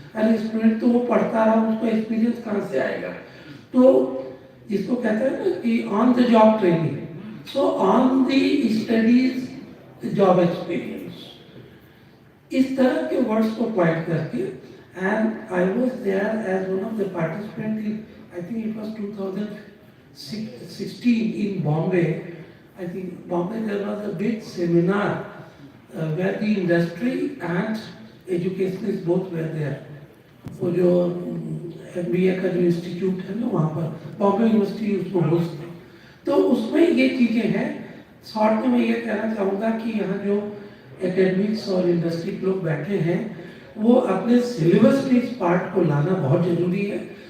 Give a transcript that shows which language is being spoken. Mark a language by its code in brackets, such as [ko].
[hi] अरे स्टूडेंट तो वो पढ़ता रहा, उसको एक्सपीरियंस कहाँ से आएगा? तो जिसको कहते हैं ना कि on the job training, so on the studies job experience, इस तरह के वर्ड्स को पॉइंट करके, [en] And I was there as one of the participant in, I think it was 2016 in Bombay. I think Bombay there was a big seminar where the industry and educationists both were there. [hi] वो जो MBA का जो institute है ना वहाँ पर Bombay university उसको host, तो उसमें ये चीज़ें हैं। शॉर्ट में मैं ये कहना चाहूँगा कि यहाँ जो एकेडमिक्स और इंडस्ट्री के लोग बैठे हैं वो अपने सिलेबस में इस पार्ट को लाना बहुत ज़रूरी है।